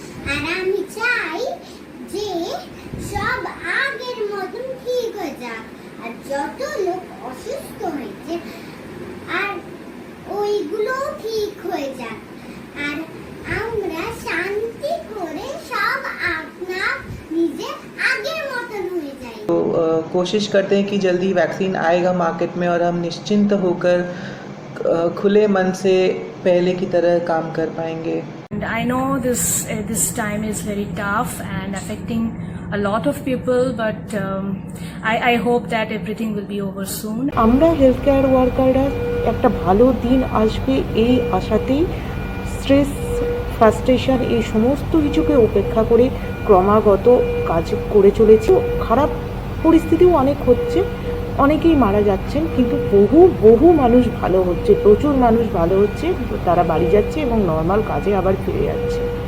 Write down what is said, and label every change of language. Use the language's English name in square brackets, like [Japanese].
[Bangla] আর আমি চাই যে সব আগের মতন ঠিক হয়ে যাক, আর যত লোক অসুস্থ হয়েছে আর ওইগুলো ঠিক হয়ে যাক, আর আমরা শান্তি করে সব আপনা নিজে আগের মতন হয়ে যাই। [Hindi] तो कोशिश करते हैं कि जल्दी वैक्सीन आएगा मार्केट में और हम निश्चिंत होकर खुले मन से पहले की तरह काम कर पाएंगे। [English] And I know this time is very tough and affecting a lot of people, but I hope that everything will be over soon. [Bangla] আমরা হেলথ কেয়ার ওয়ার্কাররা একটা ভালো দিন আসবে এই আশাতেই স্ট্রেস, ফ্রাস্ট্রেশন এই সমস্ত কিছুকে উপেক্ষা করে ক্রমাগত কাজ করে চলেছি। খারাপ পরিস্থিতিও অনেক হচ্ছে, অনেকেই মারা যাচ্ছেন, কিন্তু বহু মানুষ ভালো হচ্ছে, প্রচুর মানুষ ভালো হচ্ছে, তারা বাড়ি যাচ্ছে এবং নর্মাল কাজে আবার ফিরে যাচ্ছে।